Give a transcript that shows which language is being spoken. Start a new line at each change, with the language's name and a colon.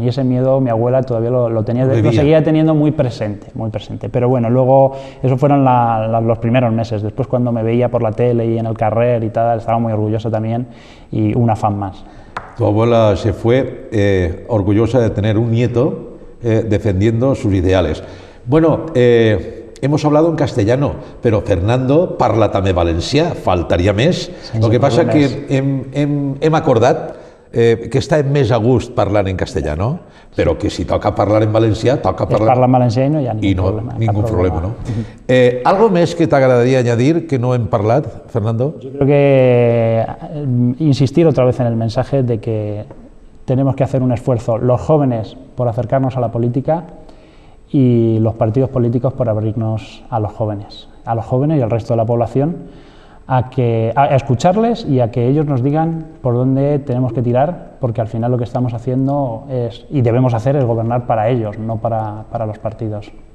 Spanish: Y ese miedo mi abuela todavía lo seguía teniendo muy presente, muy presente. Pero bueno, luego, eso fueron los primeros meses. Después, cuando me veía por la tele y en el carrer y tal, estaba muy orgullosa también, y una fan más. Tu abuela se fue orgullosa de tener un nieto defendiendo sus ideales. Bueno, hemos hablado en castellano, pero Fernando
Catalan: parla també valencià, faltaria més. El que passa que hem acordat que està més a gust parlant en castellano, però que si toca parlar en valencià, toca parlar... Parla en valencià i no hi ha ningún problema. ¿No? ¿Algo més que t'agradaria añadir que no hem parlat, Fernando?
Spanish: Yo creo que insistir otra vez en el mensaje de que tenemos que hacer un esfuerzo, los jóvenes, por acercarnos a la política, y los partidos políticos por abrirnos a los jóvenes y al resto de la población, a escucharles y a que ellos nos digan por dónde tenemos que tirar, porque al final lo que estamos haciendo y debemos hacer es gobernar para ellos, no para los partidos.